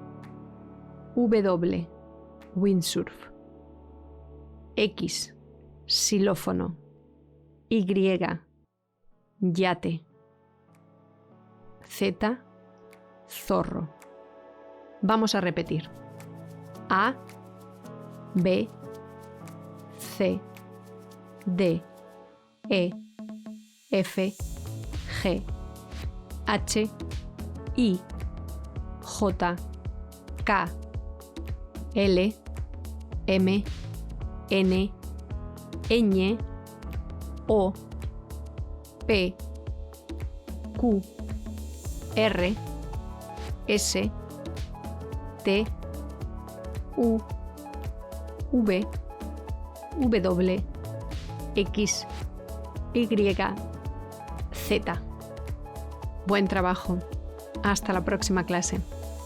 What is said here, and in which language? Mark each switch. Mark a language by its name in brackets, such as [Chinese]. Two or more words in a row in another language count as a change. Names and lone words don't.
[Spanish] W, windsurf. X, xilófono. Y, yate. Z, zorro. Vamos a repetir. A, B, C, D, E, F, G, H, I, J, K, L, M, N, ñ, O, P, Q, R, S, T, U, V, W, X, Y, Z. Buen trabajo. Hasta la próxima clase.